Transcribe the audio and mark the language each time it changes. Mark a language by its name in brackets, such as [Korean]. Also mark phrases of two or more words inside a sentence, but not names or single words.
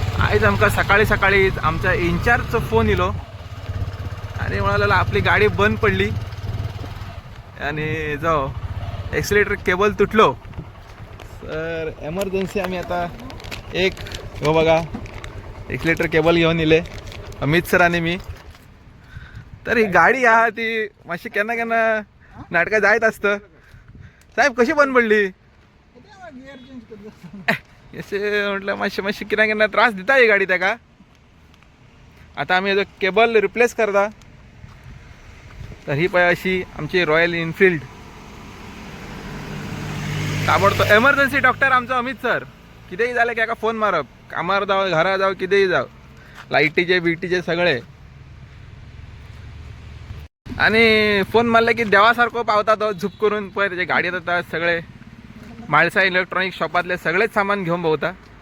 [Marathi] काहीच आमका सकाळी सकाळीच आमच्या इन्चार्जचा फोन येलो आणि म्हणाला आपली गाडी बंद पडली आणि जो [English] accelerator cable [Marathi] तुटलो. तर एमर्जन्सी आम्ही आता एक हो बघा [English] accelerator cable [Marathi] घेऊन येले अमित सर आणि मी. [Konkani] तर ही गाडी हा ती मातशी केन्ना केन्ना नाटका जायत असतं. साहेब कशी बंद पडली असे म्हटलं मातशे मातशे किना केन्ना त्रास दिता ही गाडी त्याका. आता आम्ही हेजो केबल रिप्लेस करता. तर ही पळय अशी आमची रॉयल एनफिल्ड ताबडतोब एमर्जन्सी डॉक्टर आमचो अमित सर कितेंय जालें की एका फोन मारप कामार जावं घरा जावं कितेंय जावं लायटीचे बिटीचे सगळे आणि फोन मारले की देवा सारको पावता तो झुप करून पळय त्याचे गाडयेत येता सगळे म्हाळसा इलेक्ट्रॉनिक शॉपातले सगळेच सामान घेऊन भोवता.